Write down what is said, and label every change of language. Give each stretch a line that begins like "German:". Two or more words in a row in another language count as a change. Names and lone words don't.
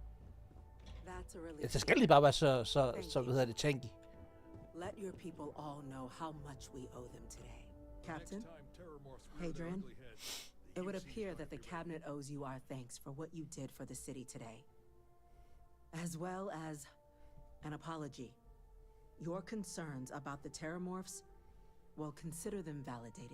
Danish: Så skal de bare være så hvad hedder det, tanky.
English: Let your people all know how much we owe them today. Captain? Next time, Terramorphs rear their Hadrian, ugly heads, it would UC appear that the cabinet owes you our thanks for what you did for the city today, as well as an apology. Your concerns about the Terramorphs, well, consider them validated.